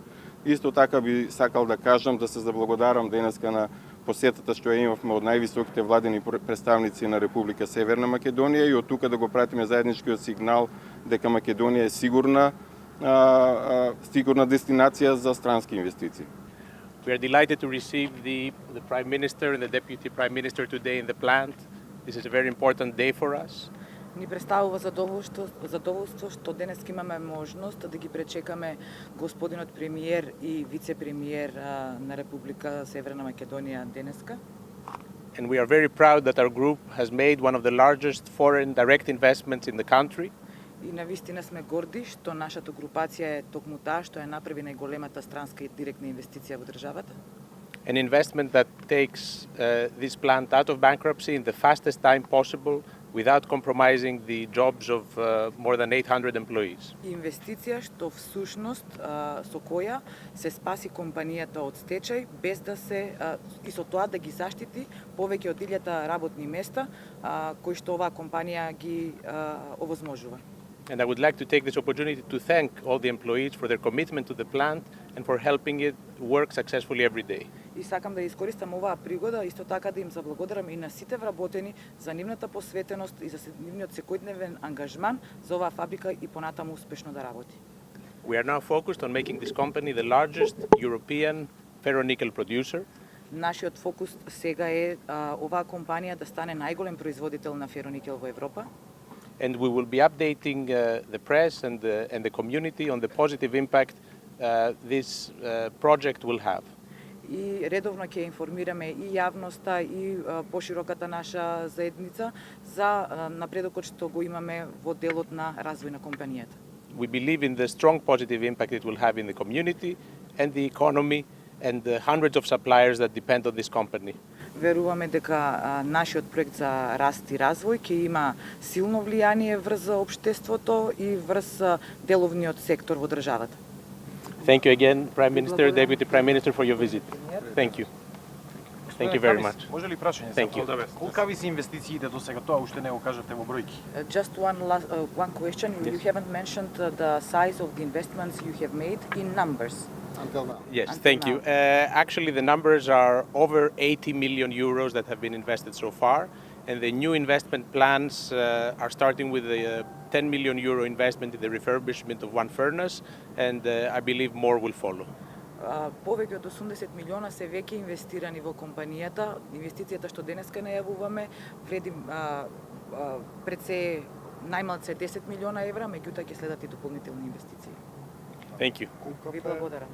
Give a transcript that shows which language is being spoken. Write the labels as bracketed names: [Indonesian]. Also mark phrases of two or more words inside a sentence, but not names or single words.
[Macedonian] Исто така би сакал да кажам, да се заблагодарам денеска на посетата што ја имавме од највисоките владени представници на Република Северна Македонија и од тука да го пратиме заедничкиот сигнал дека Македонија е сигурна дестинација за странски инвестиции. [English] We are delighted to receive the Prime Minister and the Deputy Prime Minister today in the plant. This is a very important day for us. [Macedonian] Ни представува задоволство што денес имаме можност да ги пречекаме господинот премиер и вице-премиер на Република Северна Македонија денеска. [English] And we are very proud that our group has made one of the largest foreign direct investments in the country. [Macedonian] И навистина сме горди што нашата групација е токму таа што ја направи најголемата странска и директна инвестиција во државата. [English] An investment that takes this plant out of bankruptcy in the fastest time possible without compromising the jobs of more than 800 employees. [Macedonian] Инвестиција што всушност со која се спаси компанијата од стечај без да се и со тоа да ги заштити повеќе од 1000 работни места кои што оваа компанија ги овозможува. [English] And I would like to take this opportunity to thank all the employees for their commitment to the plant and for helping it work successfully every day. [Macedonian] И сакам да искористам оваа пригода исто така да им заблагодарам и на сите вработени за нивната посветеност и за нивниот секојдневен ангажман за оваа фабрика и понатаму успешно да работи. [English] We are now focused on making this company the largest European ferronickel producer. [Macedonian] Нашиот фокус сега е оваа компанија да стане најголем производител на фероникел во Европа. [English] And we will be updating the press and the community on the positive impact this project will have. [Macedonian] И редовно ќе информираме и јавноста и пошироката наша заедница за напредокот што го имаме во делот на развој на компанијата. [English] We believe in the strong positive impact it will have in the community and the economy and the hundreds of suppliers that depend on this company. [Macedonian] Веруваме дека нашиот проект за раст и развој ќе има силно влијание врз општеството и врз деловниот сектор во државата. [English] Thank you again, Prime Minister, Deputy Prime Minister, for your visit. Thank you. Thank you very much. [Macedonian] Може ли прашање? [English] Thank you. [Macedonian] Колкави се инвестициите до сега? Тоа уште не го кажавте во бројки. [English] Just one question. Yes. You haven't mentioned the size of the investments you have made in numbers. Until now. Yes, Until thank you. now. Actually, the numbers are over 80 million euros that have been invested so far, and the new investment plans are starting with a 10 million euro investment in the refurbishment of one furnace, and I believe more will follow. [Macedonian] Повеќе од 80 милиона се веќе инвестирани во компанијата. Инвестицијата што денеска најавуваме вреди пред се најмалце 10 милиона евра, меѓутоа ќе следат и дополнителни инвестиции. [English] Thank you. [Macedonian] Ви благодарам.